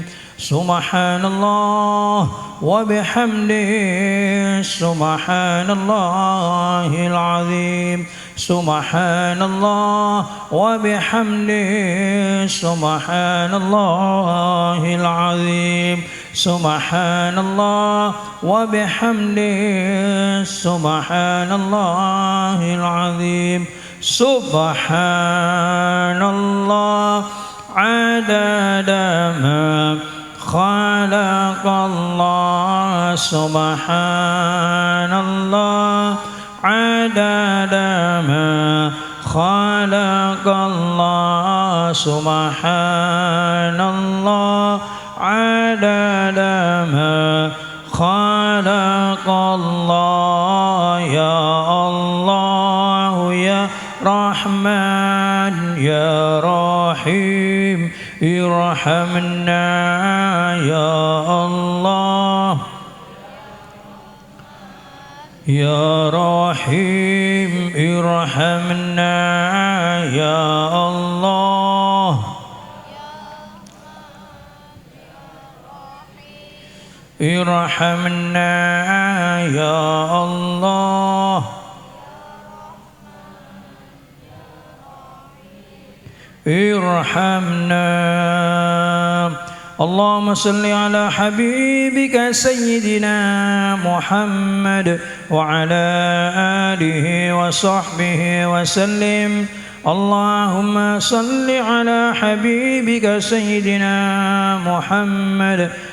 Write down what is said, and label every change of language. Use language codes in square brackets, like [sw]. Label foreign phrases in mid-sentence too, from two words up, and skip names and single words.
[ar] سبحان الله وبحمده، سبحان الله العظيم، سبحان الله وبحمده، سبحان الله العظيم، سبحان الله وبحمده، سبحان الله العظيم, سبحان الله عدد ما خلق الله، سبحان الله عدد ما خلق الله، سبحان الله عدد ما خلق الله يا الله يا رحمن يا رحيم ارحمنا يا الله يا رحيم ارحمنا يا الله ارحمنا يا الله ارحمنا اللهم صل على حبيبك سيدنا محمد وعلى آله وصحبه وسلم اللهم صل على حبيبك سيدنا محمد